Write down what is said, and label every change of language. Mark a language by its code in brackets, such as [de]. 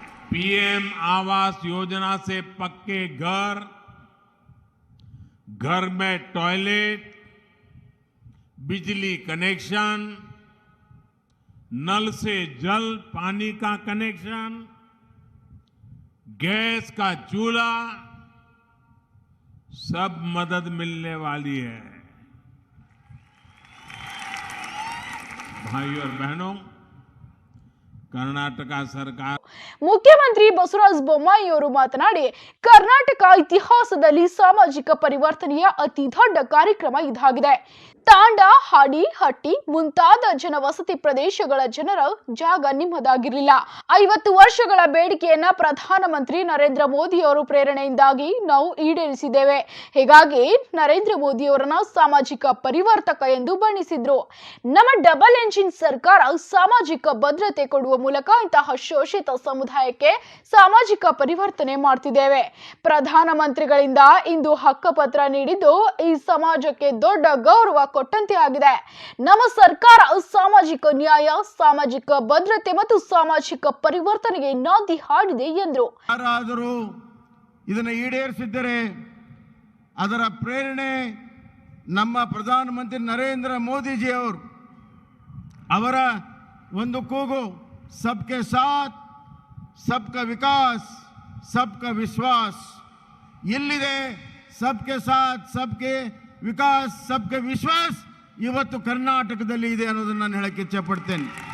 [hi] PM Awas Yojana से पक्के घर, घर में टॉयलेट, बिजली कनेक्शन, नल से जल पानी का कनेक्शन, गैस का चूल्हा, सब मदद मिलने वाली है। भाइयों और बहनों, कर्नाटक सरकार [kn] ಮುಖ್ಯಮಂತ್ರಿ ಬಸವರಾಜ ಬೊಮ್ಮಾಯಿ ಅವರು ಮಾತನಾಡಿ, ಕರ್ನಾಟಕ ಇತಿಹಾಸದಲ್ಲಿ ಸಾಮಾಜಿಕ ಪರಿವರ್ತನೆಯ ಅತಿ ದೊಡ್ಡ ಕಾರ್ಯಕ್ರಮ ಇದಾಗಿದೆ. ತಾಂಡ, ಹಾಡಿ, ಹಟ್ಟಿ ಮುಂತಾದ ಜನವಸತಿ ಪ್ರದೇಶಗಳ ಜನರ ಜಾಗ ನಿಮ್ಮದಾಗಿರಲಿಲ್ಲ. 50 ವರ್ಷಗಳ ಬೇಡಿಕೆಯನ್ನ ಪ್ರಧಾನಮಂತ್ರಿ ನರೇಂದ್ರ ಮೋದಿ ಅವರು ಪ್ರೇರಣೆಯಿಂದಾಗಿ ನಾವು ಈಡೇರಿಸಿದ್ದೇವೆ. ಹೀಗಾಗಿ ನರೇಂದ್ರ ಮೋದಿ ಅವರನ್ನ ಸಾಮಾಜಿಕ ಪರಿವರ್ತಕ ಎಂದು ಬಣ್ಣಿಸಿದ್ರು. ನಮ್ಮ ಡಬಲ್ ಎಂಜಿನ್ ಸರ್ಕಾರ ಸಾಮಾಜಿಕ ಭದ್ರತೆ ಕೊಡುವ ಮೂಲಕ ಇಂತಹ ಶೋಷಿತ ಸಮುದಾಯಕ್ಕೆ ಸಾಮಾಜಿಕ ಪರಿವರ್ತನೆ ಮಾಡ್ತಿದ್ದೇವೆ. ಪ್ರಧಾನಮಂತ್ರಿಗಳಿಂದ ಇಂದು ಹಕ್ಕುಪತ್ರ ನೀಡಿದ್ದು ಈ ಸಮಾಜಕ್ಕೆ ದೊಡ್ಡ ಗೌರವ ಕೊಟ್ಟಂತೆ ಆಗಿದೆ. ನಮ್ಮ ಸರ್ಕಾರ ಸಾಮಾಜಿಕ ನ್ಯಾಯ, ಸಾಮಾಜಿಕ ಭದ್ರತೆ ಮತ್ತು ಸಾಮಾಜಿಕ ಪರಿವರ್ತನೆಗೆ ನಾಂದಿ ಹಾಡಿದೆ ಎಂದರು. ಯಾರಾದರೂ ಇದನ್ನು ಈಡೇರಿಸಿದ್ದರೆ ಅದರ ಪ್ರೇರಣೆ ನಮ್ಮ ಪ್ರಧಾನಮಂತ್ರಿ ನರೇಂದ್ರ ಮೋದಿಜಿ ಅವರು. ಅವರ ಒಂದು ಕೂಗು [hi] सबके साथ सबका विकास सबका विश्वास [kn] ಇಲ್ಲಿದೆ. [hi] सबके साथ सबके विकास सबके विश्वास [kn] ಇವತ್ತು ಕರ್ನಾಟಕದಲ್ಲಿ ಇದೆ ಅನ್ನೋದನ್ನು ನಾನು ಹೇಳಕ್ಕೆ ಇಚ್ಛೆ ಪಡ್ತೇನೆ.